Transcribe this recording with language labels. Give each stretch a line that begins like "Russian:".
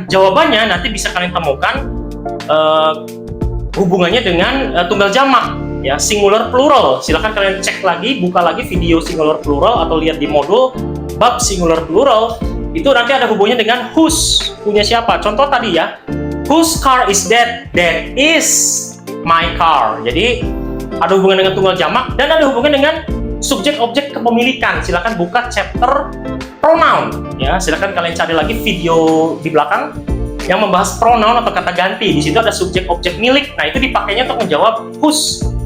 Indonesian: Jawabannya nanti bisa kalian temukan hubungannya dengan tunggal jamak ya, singular plural. Silahkan kalian cek lagi, buka lagi video singular plural atau lihat di modul bab singular plural. Itu nanti ada hubungannya dengan whose, punya siapa.
English: Contoh tadi ya, whose car is that? That is my car.
Indonesian: Jadi ada hubungan dengan tunggal jamak dan ada hubungan dengan subjek objek kepemilikan. Silakan buka chapter pronoun ya. Silakan kalian cari lagi video di belakang yang membahas pronoun atau kata ganti. Di situ ada subjek objek milik. Nah, itu dipakainya untuk menjawab whose.